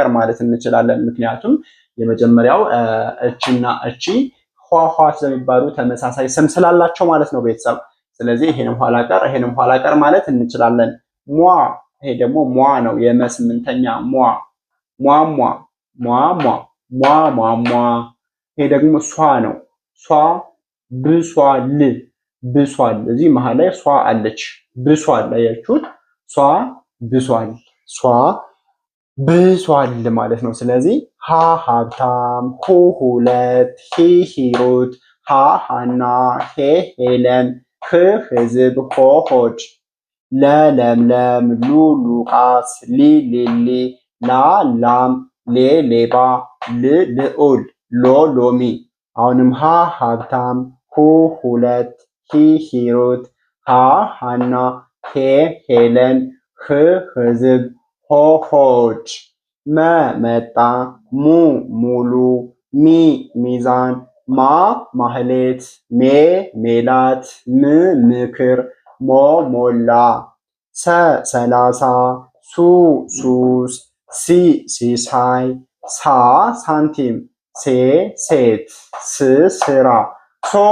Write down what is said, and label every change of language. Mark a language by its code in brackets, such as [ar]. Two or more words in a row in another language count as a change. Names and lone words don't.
[am] ማለት እንችላለን። ምክንያቱም የመጀመሪያው እችና እቺ ኋ ስለሚባሉ ተመሳሳይ ስም ስላላቸው ማለት ነው ቤተሰብ። ስለዚህ ይሄንም ኋላ ቀር ማለት እንችላለን። ሟ፣ ይሄ ደግሞ ሟ ነው። የመ ስምንተኛ ሟ። ይሄ ደግሞ ሷ ነው። ሷ ብሷል። እዚህ መሃል ላይ ሷ አለች። ብሷል። አያችሁት? ሷ ብሷል ማለት ነው። ስለዚህ ሀ ሀብታም፣ ሁ ሁለት፣ ሂ ሂሩት፣ ሃ ሃና፣ ሄ ሄለን፣ ህ ህዝብ፣ ሆ ሆድ፣ ለ ለምለም፣ ሉ ሉቃስ፣ ሊ ሊሊ፣ ላ ላም፣ ሌ ሌባ፣ ል ልዑል፣ ሎ ሎሚ። አሁንም ሀ ሀብታም፣ ሁ ሁለት፣ ሂ ሂሩት፣ ሃ ሃና፣ ሄ ሄለን፣ ህ ህዝብ፣ ሆ ሆድ፣ መ መጣ፣ ሙ ሙሉ፣ ሚ ሚዛን፣ ማ ማህሌት፣ ሜ ሜላት፣ ም ምክር፣ ሞ ሞላ፣ ሰ ሰላሳ፣ ሱ ሱስ፣ ሲ ሲሳይ፣ ሳ ሳንቲም፣ ሴ ሴት፣ ስ ስራ፣ ሶ